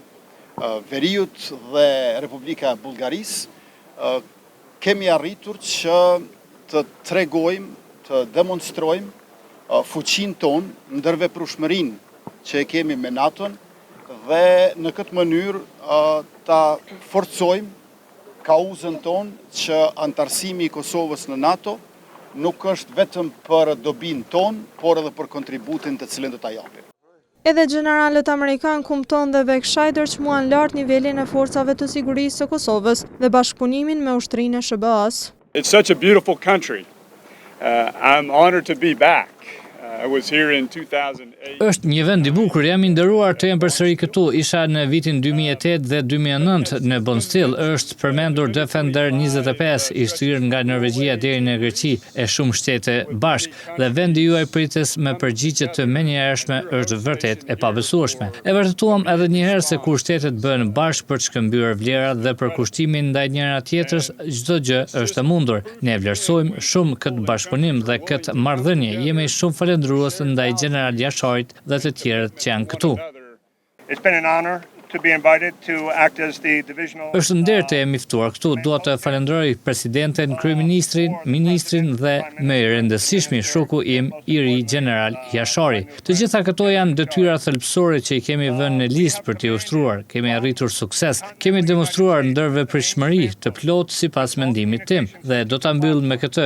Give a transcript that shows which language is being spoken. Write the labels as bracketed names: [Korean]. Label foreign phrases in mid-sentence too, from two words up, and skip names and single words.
[Albanian] Veriut dhe Republika e Bullgarisë, kemi arritur që të tregojmë, të demonstrojmë fuqinë tonë, ndërveprueshmërinë që e kemi me NATO-n dhe në këtë mënyrë ta forcojmë kauzën tonë që antarësimi i Kosovës në NATO nuk është vetëm për dobinë tonë, por edhe për kontributin të cilin do ta japim. Edhe generalët amerikan Compton dhe Beck-Scheider çmuan lart nivelin e forcave të sigurisë së Kosovës dhe bashkëpunimin me ushtrinë e SBA-s. [English] It's such a beautiful country. I'm honored to be back. I was here in 2008. [Albanian] Është një vend i bukur, jam i nderuar të jem përsëri këtu. Isha në vitin 2008 dhe 2009 në Bonstill. Është përmendur Defender 25 i shtrirë nga Norvegjia deri në Greqi e shumë shtete bashk dhe vendi juaj prites me përgjigje të menjëhershme është vërtet e pabesueshme. E vërtetuam edhe një herë se kur shtetet bëhen bashk për të shkëmbyer vlerat dhe për kushtimin ndaj njëra tjetrës, çdo gjë është e mundur. Ne vlerësojmë shumë këtë bashkëpunim dhe këtë marrëdhënie. Jemi shumë falendërues ndaj general Jasharit dhe të tjerët që janë këtu. [English] It's been an honor to be invited to act as the divisional. [Albanian] Është nder të jemi ftuar këtu. Dua të falenderoj presidenten, kryeministrin, ministrin dhe më i rëndësishmi shoku im i ri general Jashari. Të gjitha këto janë detyra thelbësore që i kemi vënë në listë për t'i ushtruar. Kemi arritur sukses. Kemi demonstruar ndërveprimshmëri të plotë sipas mendimit tim dhe do ta mbyll me këtë.